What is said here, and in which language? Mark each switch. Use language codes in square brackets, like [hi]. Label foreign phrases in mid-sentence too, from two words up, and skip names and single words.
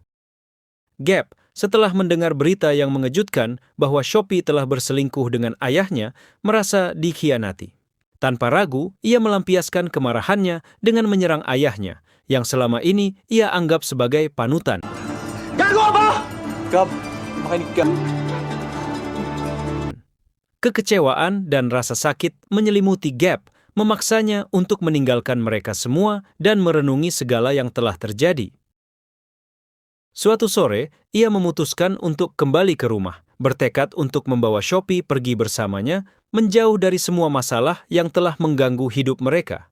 [id] Gap, setelah mendengar berita yang mengejutkan bahwa Shopee telah berselingkuh dengan ayahnya, merasa dikhianati. Tanpa ragu, ia melampiaskan kemarahannya dengan menyerang ayahnya, yang selama ini ia anggap sebagai panutan. [tl] Gago apa? Gab, makinig ka. [id] Kekecewaan dan rasa sakit menyelimuti Gap, memaksanya untuk meninggalkan mereka semua dan merenungi segala yang telah terjadi. Suatu sore, ia memutuskan untuk kembali ke rumah, bertekad untuk membawa Shopee pergi bersamanya, menjauh dari semua masalah yang telah mengganggu hidup mereka.